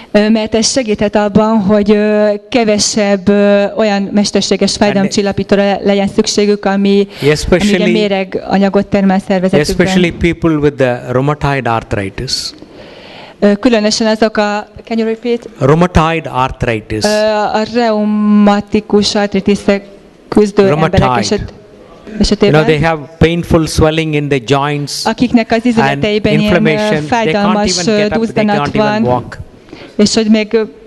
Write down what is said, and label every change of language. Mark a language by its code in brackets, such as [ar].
[hu] Mert ez segíthet abban, hogy kevesebb olyan mesterséges fájdalomcsillapítóra legyen szükségük, ami méreganyagot termel szervezetükben. [en] Especially people with the rheumatoid arthritis. [hu] Különösen azok [en] can you repeat? Rheumatoid arthritis. [hu] A reumatikus artritiszek küzdő emberek esetében. [en] They have painful swelling in the joints, [hu] akiknek az izületeiben ilyen fájdalmas duzzanat van, és hogy még